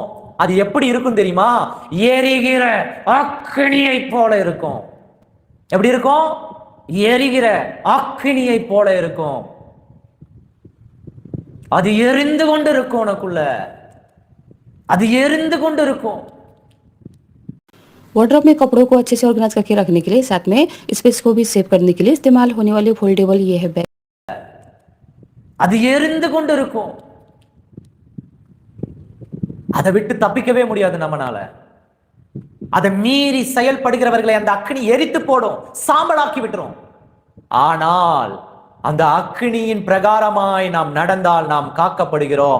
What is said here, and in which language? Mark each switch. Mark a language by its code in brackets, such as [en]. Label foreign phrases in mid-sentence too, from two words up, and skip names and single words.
[ta] அது எப்படி இருக்கும் தெரியுமா? எரிகிற அக்கினியை போல இருக்கும். எப்படி இருக்கும்? எரிகிற அக்கினியை போல இருக்கும். அது எரிந்து கொண்டு இருக்கும் உனக்குள்ள. அது எரிந்து கொண்டு இருக்கும். [hi] वार्डरोब में कपड़ों को अच्छे से ऑर्गेनाइज करके रखने के लिए, साथ में स्पेस को भी सेव करने के लिए इस्तेमाल होने वाली फोल्डेबल ये है बैग. [ta] அது எரிந்து கொண்டு இருக்கும். அதை விட்டு தப்பிக்கவே முடியாது நம்மனால. அதை மீறி செயல்படுகிறவர்களை அந்த அக்னி எரித்து போடும், சாம்பலாக்கி விட்டுரும். ஆனால் அந்த அக்னியின் பிரகாரமாய் நாம் நடந்தால் நாம் காக்கப்படுகிறோம்.